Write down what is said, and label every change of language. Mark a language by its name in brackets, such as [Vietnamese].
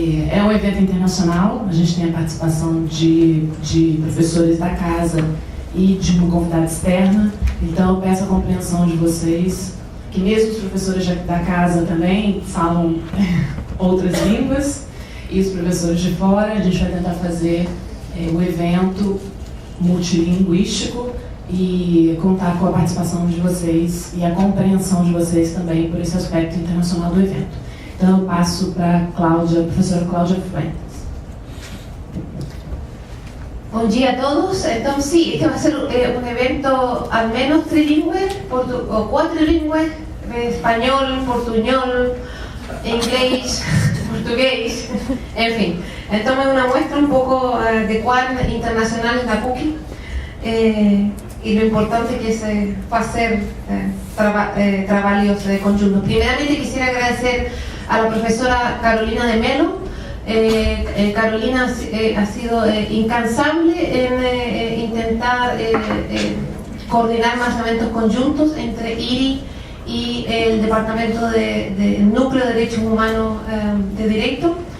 [Portuguese] É um evento internacional, a gente tem a participação de professores da casa e de uma convidada externa, então eu peço a compreensão de vocês, que mesmo os professores da casa também falam outras línguas, e os professores de fora, a gente vai tentar fazer o evento multilinguístico e contar com a participação de vocês e a compreensão de vocês também por esse aspecto internacional do evento. Então eu passo para a professora Cláudia Fuentes. Bom dia a todos. [Spanish] Então, sí, este va a ser un evento al menos trilingüe, o cuatrilingüe, español, portuñol, inglés, portugués, en fin. [Portuguese] Então é uma muestra um pouco de quão internacional é a PUC e [Spanish] lo importante [Portuguese] que é fazer trabalhos conjuntos. [Spanish] Primeiramente, quisiera agradecer a la profesora Carolina de Melo. Carolina ha sido incansable en intentar coordinar más eventos conjuntos entre IRI y el Departamento de Núcleo de Derechos Humanos de Derecho.